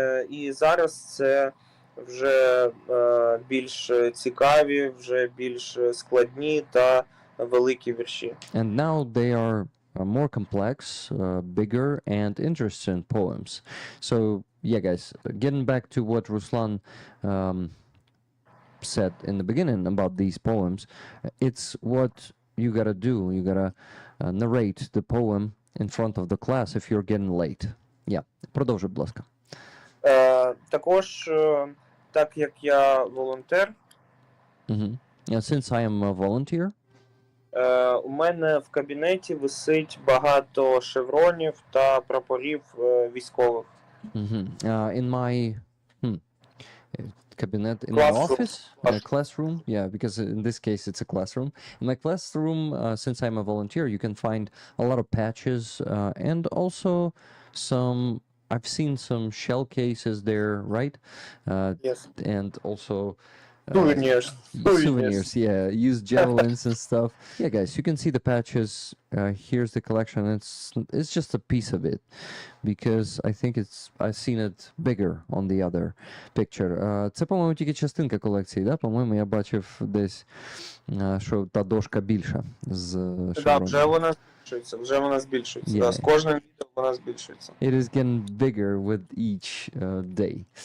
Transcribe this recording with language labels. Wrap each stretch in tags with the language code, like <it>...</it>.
<uk>І зараз це вже більш цікаві, вже більш складні та великі вірші.</uk> <en>And now they are more complex, bigger and interesting poems. So yeah, guys, getting back to what Ruslan said in the beginning about these poems, it's what you gotta do. You gotta narrate the poem in front of the class if you're getting late.</en> <uk>Yeah, продовжуй, будь ласка. Також, так як я волонтер.</uk> <en>Since I am a volunteer.</en> <uk>У мене в кабінеті висить багато шевронів та прапорів військових.</uk> <en>In my cabinet, in my Classroom. office, classroom, yeah, because in this case it's a classroom. In my classroom, since I'm a volunteer, you can find a lot of patches and also some. I've seen some shell cases there, right? Yes. And also Souvenirs. souvenirs, yeah, used javelins and stuff. Yeah, guys, you can see the patches. Here's the collection. It's just a piece of it because I think I've seen it bigger on the other picture.</en> <uk>Це, по-моєму, тільки частинка колекції, да? По-моєму, я бачив десь, що та дошка більша з Так, шевроном. вже вона збільшується.</uk> <en>Yeah.</en> <uk>Да, з кожним відео вона збільшується.</uk> <en>It is getting bigger with each day.</en>